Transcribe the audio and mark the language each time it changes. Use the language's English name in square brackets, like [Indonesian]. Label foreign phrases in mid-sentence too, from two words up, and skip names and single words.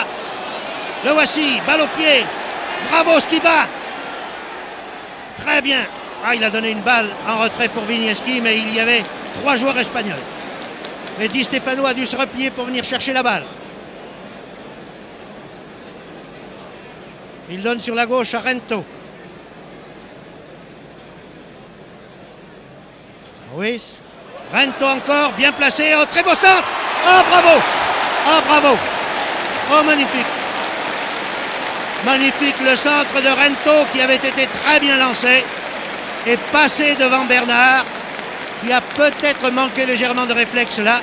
[French] Le voici, balle au pied. Bravo Skiba. Très bien. Ah, il a donné une balle en retrait pour Vinieski, mais il y avait 3 joueurs espagnols. Et Di Stefano a dû se replier pour venir chercher la balle. Il donne sur la gauche à Rento. Ruiz. Rento encore, bien placé. Oh, très beau centre. Oh, bravo. Oh, bravo. Oh, magnifique. Magnifique le centre de Rento qui avait été très bien lancé et passé devant Bernard, qui a peut-être manqué légèrement de réflexe là.